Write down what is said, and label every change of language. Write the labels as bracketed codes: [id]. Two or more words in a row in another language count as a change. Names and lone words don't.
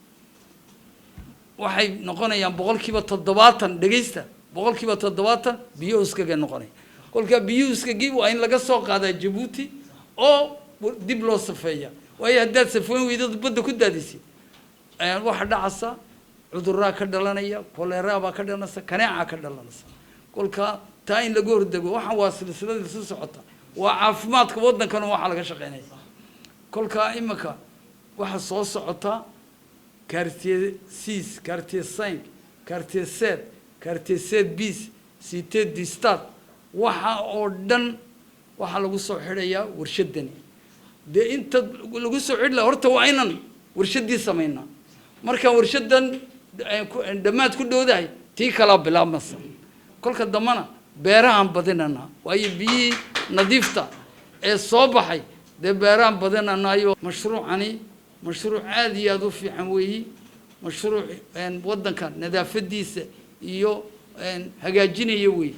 [so] waxay noqonayaan boqolkiiba 70 dhageysta boqolkiiba 70 biyo uskaga noqonay kolka biyo uskagi waa in laga soo qaadaa Djibouti oo dib loo safeeya way haddaad safeen weydad badda ku daadisay waxa dhacaysa cudurraa ka dhalanaya kolera baa ka dhalanaysa kaneeca ka dhalanaysa kolka taa in lagu hordego waxa waa silsilada soo socota waa caafimaadka waddankan waxa laga shaqeynaya kolka imaka waxa soo socota quartier 6 quartier 5 quartier 7 quartier 7 bis cité du stade waxa oo dhan waxa lagu soo xidhayaa warshadani dee inta lagu soo xidhla horta waa inaan warshadii samaynaa markaan warshadan dhammaad ku dhowdahay tii kala bilaabmasa kolka dambana beerahan badinana waayo biyihii nadiifta ee soo baxay dee beerahan badinanayo mashruucani mashruuc aad iyo aad u fiican weeyi mashruuc waddanka nadaafadiisa iyo hagaajinaya weey